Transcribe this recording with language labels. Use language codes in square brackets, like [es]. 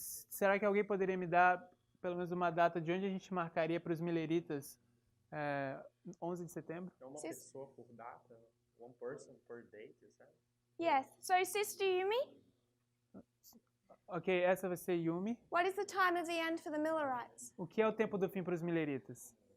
[pt] Será que alguém poderia me dar pelo menos uma data de onde a gente marcaria para os mileritas 11 de setembro? É uma pessoa por data? [en] One person per date, is that? Yes. So, Sister Yumi, [pt] Ok, essa vai ser Yumi. [en] what is the time of the end for the Millerites? [pt] O que é o tempo do fim para os mileritas?